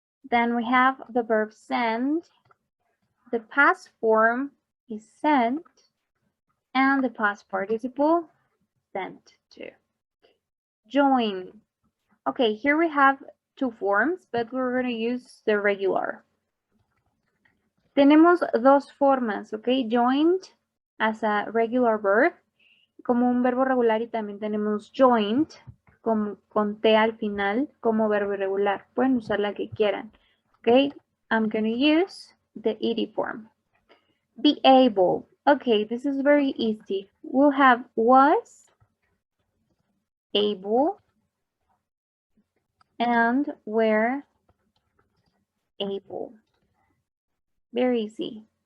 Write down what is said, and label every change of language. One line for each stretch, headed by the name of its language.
English: Then we have the verb send. The past form is sent, and the past participle sent to. Join. Okay, here we have two forms, but we're going to use the regular.
Spanish: Tenemos dos formas, ok?
English: Joined as a regular verb,
Spanish: como un verbo regular, y también tenemos joined con T al final como verbo irregular. Pueden usar la que quieran, ok?
English: I'm going to use the ed form. Be able. Okay, this is very easy. We'll have was able and were able. Very easy.